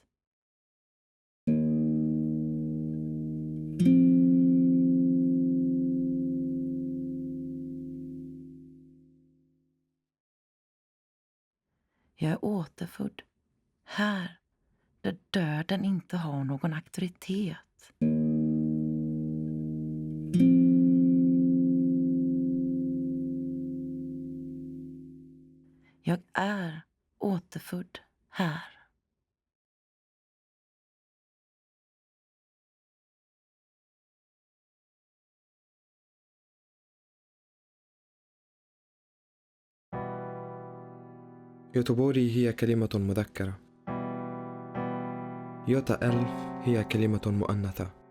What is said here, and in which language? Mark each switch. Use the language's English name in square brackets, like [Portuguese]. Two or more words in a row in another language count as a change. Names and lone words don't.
[Swedish] Jag är återfödd, här, där döden inte har någon auktoritet. Jag är återfödd här. [Arabic] يوتوبوري هي كلمة مذكرة. يوتا ألف هي كلمة مؤنثة.